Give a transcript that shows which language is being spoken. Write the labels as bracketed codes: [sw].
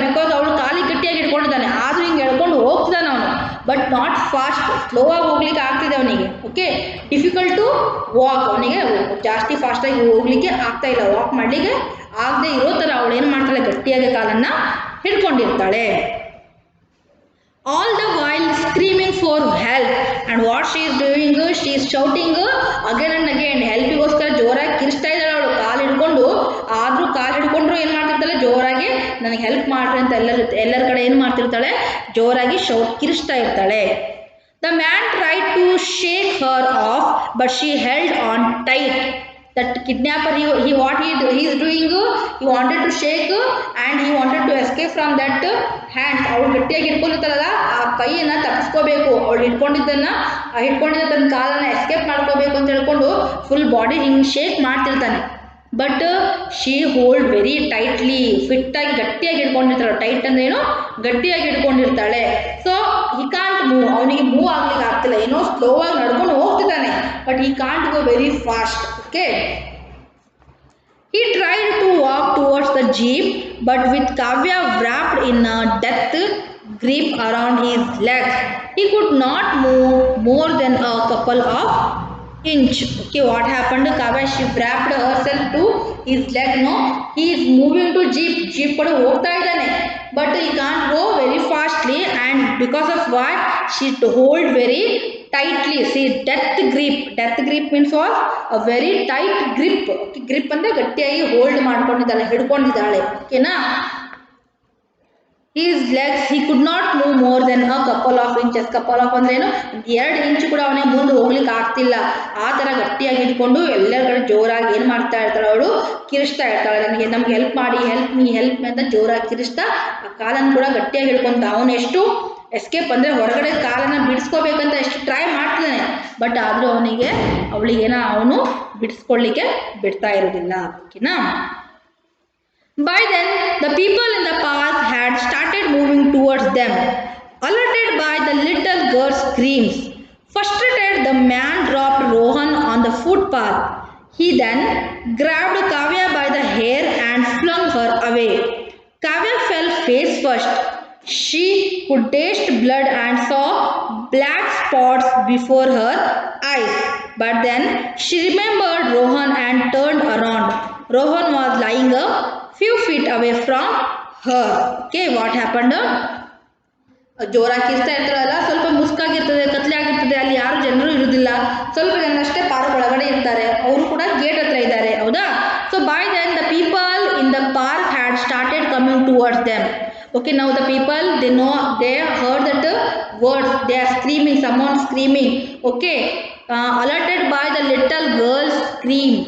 [kn] Because ಅವಳು ಕಾಲಿಗೆ ಗಟ್ಟಿಯಾಗಿ ಹಿಡ್ಕೊಂಡಿದ್ದಾನೆ, ಆದರೂ ಹಿಂಗೆ ಎಳ್ಕೊಂಡು ಹೋಗ್ತಿದ್ದಾನೆ ಅವನು, [en] but not fast, [kn] ಸ್ಲೋ ಆಗಿ ಹೋಗ್ಲಿಕ್ಕೆ ಆಗ್ತಿದೆ ಅವನಿಗೆ. ಓಕೆ, [en] difficult to walk, [kn] ಅವನಿಗೆ ಜಾಸ್ತಿ ಫಾಸ್ಟಾಗಿ ಹೋಗ್ಲಿಕ್ಕೆ ಆಗ್ತಾ ಇಲ್ಲ, ವಾಕ್ ಮಾಡಲಿಕ್ಕೆ ಆಗದೆ ಇರೋ ಥರ ಅವಳು ಏನು ಮಾಡ್ತಾಳೆ, ಗಟ್ಟಿಯಾಗಿ ಕಾಲನ್ನು ಹಿಡ್ಕೊಂಡಿರ್ತಾಳೆ. [en] All the while screaming for help, and what she is doing, she is shouting again and again. [kn] ಹೆಲ್ಪಿಗೋಸ್ಕರ ಜೋರಾಗಿ ಕಿರಿಸ್ತಾ ಇದ್ದಾಳೆ ಅವಳು, ಕಾಲು ಹಿಡ್ಕೊಂಡು. ಆದರೂ ಕಾಲು ಹಿಡ್ಕೊಂಡ್ರು ಏನು ಮಾಡ್ತಿರ್ತಾಳೆ, ಜೋರಾಗಿ ನನಗೆ ಹೆಲ್ಪ್ ಮಾಡ್ರಿ ಅಂತ ಎಲ್ಲರ ಕಡೆ ಏನು ಮಾಡ್ತಿರ್ತಾಳೆ, ಜೋರಾಗಿ ಕಿರಿಸ್ತಾ ಇರ್ತಾಳೆ. [en] The man tried to shake her off, but she held on tight. That kidnapper, he is doing, he wanted to shake and he wanted to escape from that hand. [kn] ಅವಳು ಗಟ್ಟಿಯಾಗಿ ಹಿಡ್ಕೊಂಡಿರ್ತಾಳಲ್ಲ, ಆ ಕೈಯನ್ನು ತಪ್ಪಿಸ್ಕೋಬೇಕು, ಅವಳು ಹಿಡ್ಕೊಂಡಿದ್ದ ತನ್ನ ಕಾಲನ್ನು ಎಸ್ಕೇಪ್ ಮಾಡ್ಕೋಬೇಕು ಅಂತ ಹೇಳ್ಕೊಂಡು ಫುಲ್ ಬಾಡಿ ಹಿಂಗೆ shake ಮಾಡ್ತಿರ್ತಾನೆ. [en] but she hold very tightly, [kn] ಫಿಟ್ಟಾಗಿ ಗಟ್ಟಿಯಾಗಿ ಹಿಡ್ಕೊಂಡಿರ್ತಾಳೆ. ಟೈಟ್ ಅಂದ್ರೆ ಏನು, ಗಟ್ಟಿಯಾಗಿ ಹಿಡ್ಕೊಂಡಿರ್ತಾಳೆ. [en] so he can't move, [kn] ಅವನಿಗೆ ಮೂವ್ ಆಗ್ಲಿಕ್ಕೆ ಆಗ್ತಿಲ್ಲ, ಏನೋ ಸ್ಲೋ ಆಗಿ ನಡ್ಕೊಂಡು ಹೋಗ್ತಿದ್ದಾನೆ, [en] But he can't go very fast. Okay, he tried to walk towards the jeep, but with Kavya wrapped in a death grip around his legs, he could not move more than a couple of inch. Okay, what happened, Kavya, she wrapped herself to his leg. No, he is moving to jeep [kn] kode hogta idane, [en] but he can't go very fastly, and because of what, she hold very tightly. See, death grip means what? A very tight grip. [kn] Okay, grip ಅಂದ್ರೆ ಗಟ್ಟಿಯಾಗಿ hold ಮಾಡ್ಕೊಂಡಿದ್ದಾಳೆ, ಹಿಡ್ಕೊಂಡಿದ್ದಾಳೆ. ಓಕೆನಾ? [en] His legs, he could not move more than a couple of inches. Couple of [kn] ಅಂದ್ರೆ ಏನು, 2 ಇಂಚು ಕೂಡ ಅವನಿಗೆ ಮುಂದೆ ಹೋಗ್ಲಿಕ್ಕೆ ಆಗ್ತಿಲ್ಲ. ಆ ತರ ಗಟ್ಟಿಯಾಗಿ ಹಿಡ್ಕೊಂಡು ಎಲ್ಲರ ಕಡೆ ಜೋರಾಗಿ ಏನ್ ಮಾಡ್ತಾ ಇರ್ತಾಳೆ ಅವಳು, ಕಿರಿಸ್ತಾ ಇರ್ತಾಳೆ. ನಮ್ಗೆ ಹೆಲ್ಪ್ ಮಾಡಿ, [en] help me [kn] ಅಂತ ಜೋರಾಗಿ ಕಿರಿಸ್ತಾ ಆ ಕಾಲನ್ನು ಕೂಡ ಗಟ್ಟಿಯಾಗಿ ಹಿಡ್ಕೊಂತ ಅವನು ಎಷ್ಟು ಎಸ್ಕೇಪ್ ಅಂದ್ರೆ ಹೊರಗಡೆ ಕಾಲನ್ನ ಬಿಡಿಸ್ಕೋಬೇಕಂತ ಎಷ್ಟು ಟ್ರೈ ಮಾಡ್ತಾನೆ. ಬಟ್ ಆದ್ರೂ ಅವಳಿಗೇನ ಅವನು ಬಿಡಿಸ್ಕೊಳ್ಳಿಕ್ಕೆ ಬಿಡ್ತಾ ಇರೋದಿಲ್ಲ. ಓಕೆನಾ? [en] By then, the people in the park had started moving towards them, alerted by the little girl's screams. Frustrated, the man dropped Rohan on the footpath. He then grabbed Kavya by the hair and flung her away. Kavya fell face first. She could taste blood and saw black spots before her eyes. But then she remembered Rohan and turned around. Rohan was lying a few feet away from her. Okay, what happened? [kn] ಜೋರಾಗಿ ಕಿರ್ತಾ ಇರ್ತಾರಲ್ಲ, ಸ್ವಲ್ಪ ಮುಸ್ಕಾಗಿರ್ತದೆ, ಕತ್ಲೆ ಆಗಿರ್ತದೆ, ಅಲ್ಲಿ ಯಾರು ಜನರು ಇರುವುದಿಲ್ಲ, ಸ್ವಲ್ಪ ಜನ ಅಷ್ಟೇ ಪಾರ್ಕ್ ಒಳಗಡೆ ಇರ್ತಾರೆ, ಅವರು ಕೂಡ ಗೇಟ್ ಹತ್ರ ಇದ್ದಾರೆ. ಹೌದಾ? [en] So by then the people in the park had started coming towards them. Okay, now the people, they heard that words, they are screaming, someone screaming. Okay, alerted by the little girl's scream.